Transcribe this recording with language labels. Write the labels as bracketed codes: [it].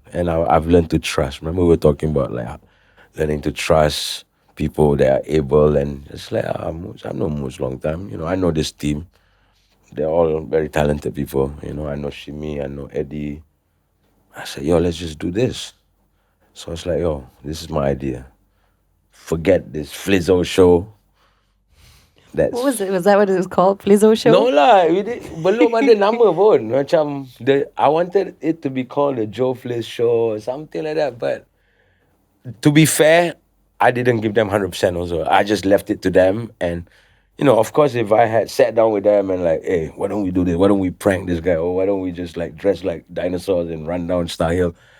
[en] And I've learned to trust. Remember we were talking about like learning to trust people that are able, and it's like, I've known Moose long time. I know this team. They're all very talented people. I know Shimi, I know Eddie. I said, yo, let's just do this. So I was like, yo, this is my idea. Forget this Flizzow show. That's What was it? Was that what it was called? Flizzow show? [ms] No lah, belum ada nama pun. [en] Macam I wanted it to be called the Joe Flizzow show or something like that. But to be fair, I didn't give them 100% also. I just left it to them. And, of course, if I had sat down with them and like, hey, why don't we do this? Why don't we prank this guy? Or why don't we just like dress like dinosaurs and run down Star Hill?